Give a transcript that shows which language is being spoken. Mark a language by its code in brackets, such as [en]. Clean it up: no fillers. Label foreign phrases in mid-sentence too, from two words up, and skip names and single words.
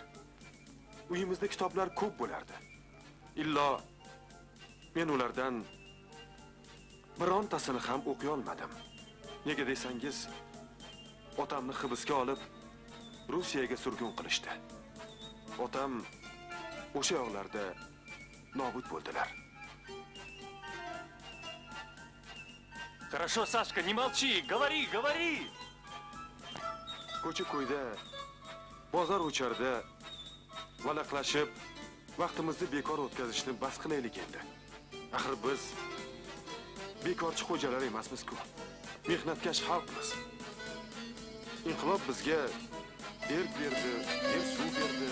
[uz] Uyimizda kitoblar ko'p bo'lardi. Illo men ulardan birontasini ham o'qiy olmadim. Nega desangiz, otamni hibsga olib Rossiyaga surgun qilishdi. Otam o'sha yoqlarda nobud bo'ldilar. [ru] Хорошо, Сашка, не молчи, говори, говори! [uz] Ko'cha-ko'yda, bozor o'charda valaqlashib, vaqtimizni bekor o'tkazishni bas qilaylik endi. Axir biz bekorchi xo'jalar emasmiz-ku. Mehnatkash xalqmiz. Inqilob bizga erk berdi, yer suv berdi.